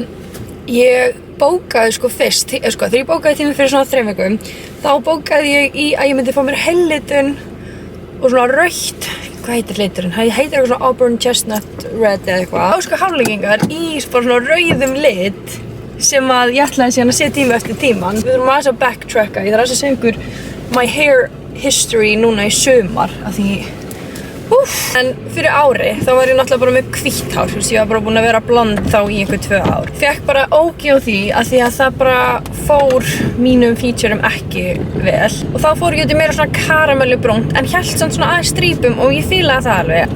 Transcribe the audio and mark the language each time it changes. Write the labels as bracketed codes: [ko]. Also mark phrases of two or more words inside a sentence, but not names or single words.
[is] Ég bókaði sko fyrst, þegar ég bókaði tíma fyrir svona 3 vikum, þá bókaði ég í að ég myndi fá mér hellitun og svona rautt, hvað heitir liturinn? Það heitir eitthvað svona [en] Auburn Chestnut Red [is] eða eitthvað. Þá sko hárlengingar í bara svona rauðum lit sem að ég ætlaði síðan að setja tíma eftir tíman. Við þurfum aðeins að backtracka, ég þarf aðeins að segja ykkur [en] my hair history [is] núna í sumar af því En fyrir ári þá var ég náttúrulega bara með hvítt hár, þú veist, ég var bara búin að vera blond þá í einhver 2 ár. Fekk bara ógeð á því að það bara fór mínum featurum ekki vel. Og þá fór ég út í meira svona karamellubrúnt en hélt samt svona aðeins strípum og ég fílaði það alveg.